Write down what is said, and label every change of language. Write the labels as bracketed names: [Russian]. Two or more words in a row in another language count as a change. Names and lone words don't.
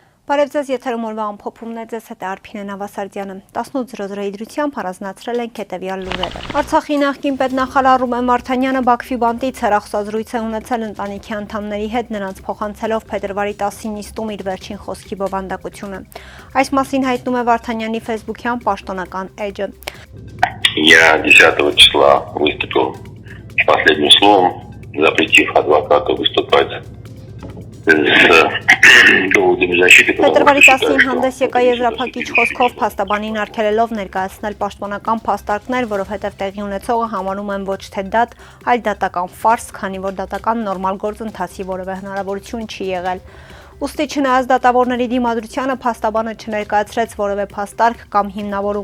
[Armenian] Բարև ձեզ, եթերում օրվա ամփոփումն է, ձեզ հետ է Արփինե Նավասարդյանը։ 18:00 իդրությամբ առանձնացրել ենք հետևյալ լուրերը։ Արցախի նախկին պետնախարար Ռուբեն Վարդանյանը Բաքվի բանտից հեռախոսազրույց է ունեցել ընտանիքի անդամների հետ, նրանց փոխանցելով փետրվարի 10-ին նիստում իր վերջին խոսքի բովանդակությունը։ Այս մասին հայտնում է Վարդանյանի ֆեյսբուքյան պաշտոնական էջը։ [Russian] Я 10 числа выступил с последним словом, запретив адвокату выступать [Armenian] Փետրվարի 10-ին հանդես եկա եզրափակիչ խոսքով փաստաբանին արգելելով ներկայացնել պաշտպանական փաստարկներ, որովհետև տեղի ունեցողը համարում են ոչ թե դատ, այլ դատական ֆարս, քանի որ դատական նորմալ գործընթացի որևէ հնարավորություն չի եղել։ Ուստի չնայած դատավորների դիմադրությանը փաստաբանը չներկայացրեց որևէ փաստարկ կամ հիմնավորում,